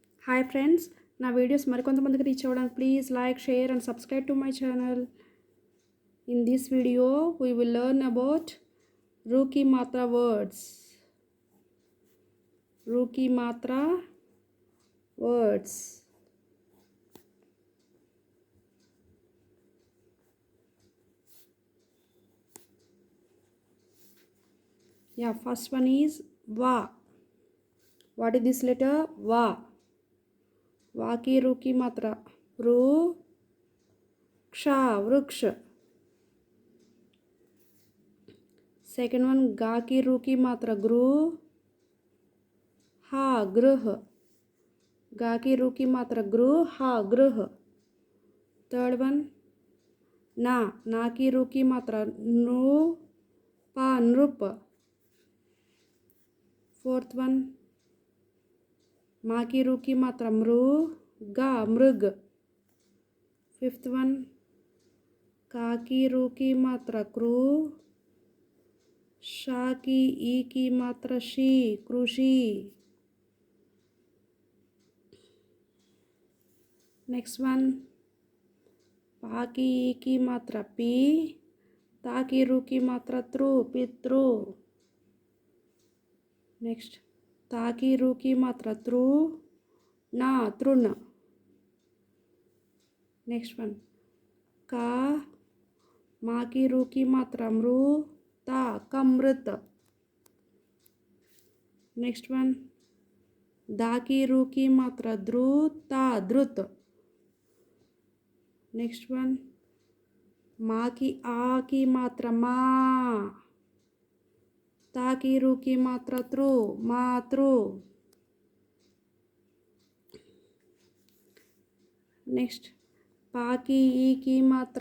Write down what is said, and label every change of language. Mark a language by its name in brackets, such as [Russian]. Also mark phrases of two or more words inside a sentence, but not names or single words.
[English] Hi friends, [Telugu] నా వీడియోస్ మరికొంతమందికి రీచ్ అవ్వడానికి [English] please like, share and subscribe to my channel. In this video we will learn about Ruki Matra words. Ruki Matra words. Yeah, first one is Va. What is this letter? Va. Va ki Ruki Matra. Ru, Ksha, Vruksha. Second one, Ga ki Ruki Matra. Gru, Ha, Gruh. Ga ki Ruki Matra. Gru, Ha, Gruh. Third one, Na ki Ruki Matra. Nu, Pa, Nrup. Fourth one, Ma ki Ruki Matra. Mru, Ga, Mrug. Fifth one, Ka ki Ruki Matra. Kru, Sha ki E ki Matra. Shi, Krushi. Next one, Pa ki E ki Matra. Pi, Ta ki Ruki Matra. Tru, Pitru. Next, Ta ki Ruki Matra. Tru, Na, Trun. Next one, Ka, Ma ki Ruki Matra. Mru, Ta, Kamrit. Next one, Da ki Ruki Matra. Dru, Ta, Drut. Next one, Ma ki A ki Matra. Ma, Ta ki Ruki Matra. Tru, Ma, Tru. Next, Pa ki E ki Matra.